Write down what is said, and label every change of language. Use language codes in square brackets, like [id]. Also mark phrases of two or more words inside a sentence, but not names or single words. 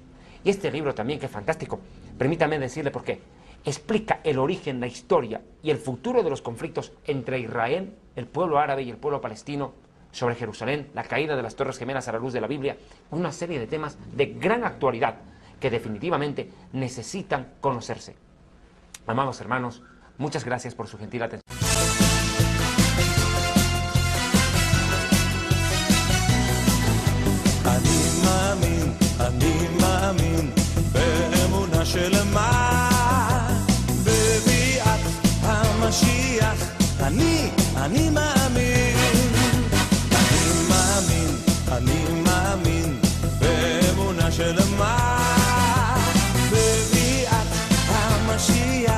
[es] Y este libro también, que es fantástico, permítame decirle por qué, explica el origen, la historia y el futuro de los conflictos entre Israel, el pueblo árabe y el pueblo palestino, sobre Jerusalén, la caída de las Torres Gemelas a la luz de la Biblia, una serie de temas de gran actualidad que definitivamente necesitan conocerse. Amados hermanos, muchas gracias por su gentil atención. [he] אני מאמין באמונה שלמה בביאת המשיח. אני מאמין באמונה שלמה בביאת המשיח.